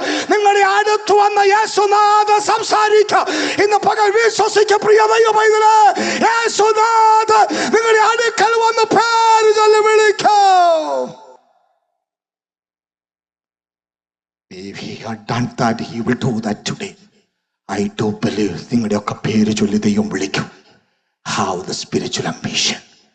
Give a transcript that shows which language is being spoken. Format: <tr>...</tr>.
<ml>നിങ്ങളുടെ അടുത്ത് വന്ന യേശുനാഥ സംസാരിക്കും. ഇന്ന് പകൽ വിശ്വസിക്കും പ്രിയ ദൈവമൈതലേ, യേശുനാഥ നിങ്ങളുടെ അടുക്കൽ വന്ന് പേര് ചൊല്ലി വിളിക്കും.</ml> <en>If he had done that, he will do that today. I do believe</en> <ml>നിങ്ങളുടെയൊക്കെ പേര് ചൊല്ലി ദൈവം വിളിക്കും.</ml> <en>How the spiritual ambition.</en>